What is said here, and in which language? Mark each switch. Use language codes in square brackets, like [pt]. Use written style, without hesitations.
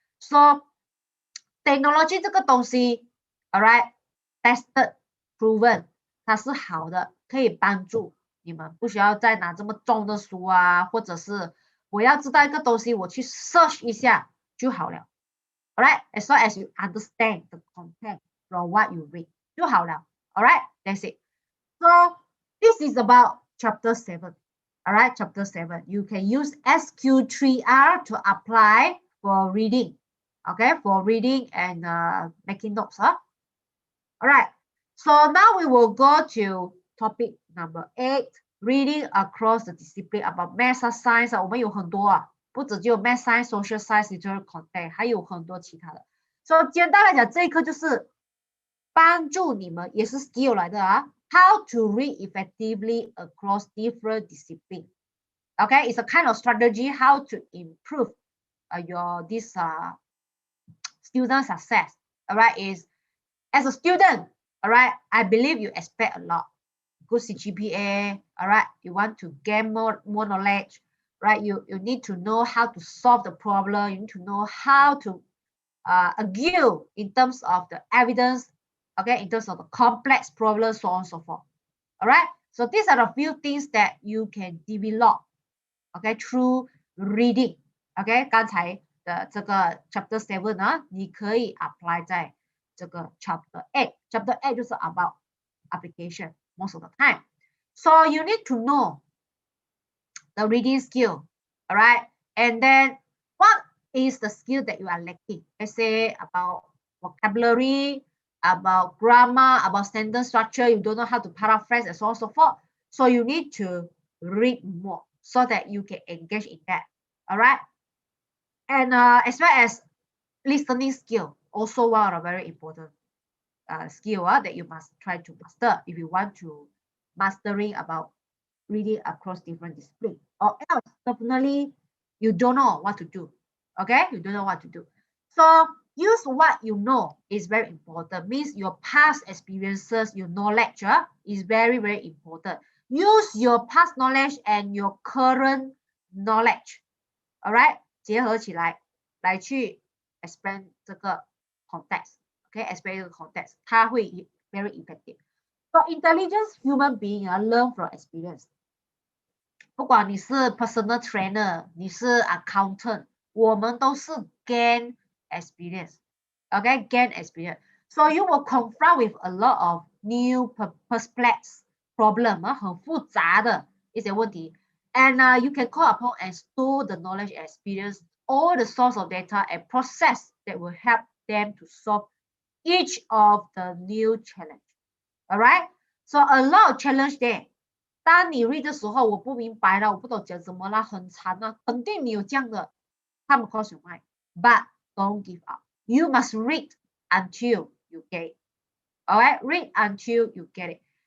[zh] So technology 这个东西 [en] all right, tested, proven， [zh] 它是好的，可以帮助你们，不需要再拿这么重的书啊，或者是我要知道一个东西，我去 search 一下就好了。 [en] All right, as long as you understand the content from what you read [zh] 就好了。 [en] All right, that's it. So this is about chapter 7. All right, chapter 7. You can use SQ3R to apply for reading. Okay, for reading and making notes. Huh? All right. So now we will go to topic number 8. Reading across the discipline about math science. [zh] 我们有很多啊，不只有 [en] math science, social science, literary content， [zh] 还有很多其他的。所以简单来讲，这一课就是帮助你们，也是 skill 来的啊。 [en] How to read effectively across different disciplines. Okay, it's a kind of strategy how to improve your student success. All right, is as a student, all right, I believe you expect a lot. Good CGPA, all right, you want to gain more knowledge, right? You need to know how to solve the problem. You need to know how to argue in terms of the evidence, okay, in terms of the complex problems, so on and so forth. All right, so these are the few things that you can develop, okay, through reading. [zh] Okay, 刚才的这个 chapter 7呢，你可以 apply 在这个 chapter 8。 [en] chapter 8就是 about application most of the time. So you need to know the reading skill, all right? And then what is the skill that you are lacking? Let's say about vocabulary, about grammar, about sentence structure, you don't know how to paraphrase and so on and so forth. So you need to read more so that you can engage in that, all right? And as well as listening skill, also one of the very important skill that you must try to master if you want to mastering about reading across different disciplines. Or else, definitely you don't know what to do. Okay, you don't know what to do. So use what you know is very important. Means your past experiences, your knowledge is very, very important. Use your past knowledge and your current knowledge. [zh] Alright, 结合起来来去 expand 这个 context. [en] Okay, expand 这个 context， 它会 very effective. For intelligent human being learn from experience. [zh] 不管你是 personal trainer， 你是 accountant， 我们都是 gain experience。 [en] Okay, gain experience. So you will confront with a lot of new perplex problem， [zh] 很复杂的一些问题。 [en] And you can call upon and store the knowledge and experience, all the source of data and process that will help them to solve each of the new challenge. Alright, so a lot of challenge there. [zh] 当你 read 的时候，我不明白了，我不懂讲什么了，很长啊，肯定你有这样的 [en] come across your mind. But don't give up. You must read until you get it. Alright, read until you get it.